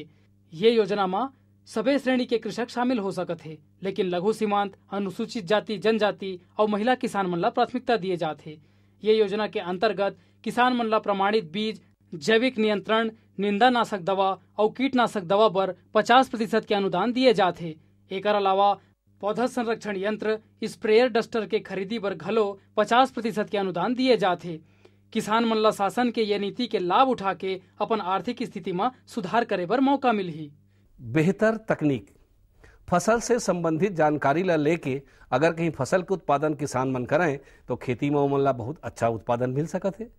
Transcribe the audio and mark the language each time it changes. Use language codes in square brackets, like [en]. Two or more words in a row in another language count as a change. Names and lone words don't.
[hne] ये योजना में सभी श्रेणी के कृषक शामिल हो सकत है, लेकिन लघु सीमांत, अनुसूचित जाति, जनजाति और महिला किसान मन ला प्राथमिकता दिए जाते। ये योजना के अंतर्गत किसान मन ला प्रमाणित बीज, जैविक नियंत्रण, निंदानाशक दवा और कीटनाशक दवा पर 50% के अनुदान दिए जाते। एकर अलावा पौधा संरक्षण यंत्र, स्प्रेयर, डस्टर के खरीदी पर घलो 50% के अनुदान दिए जाते। किसान मन ला शासन के ये नीति के लाभ उठा के अपन आर्थिक स्थिति में सुधार करे बर मौका मिलही। बेहतर तकनीक फसल से संबंधित जानकारी ला लेके अगर कहीं फसल के उत्पादन किसान मन करें तो खेती में उमन ला बहुत अच्छा उत्पादन मिल सकत है।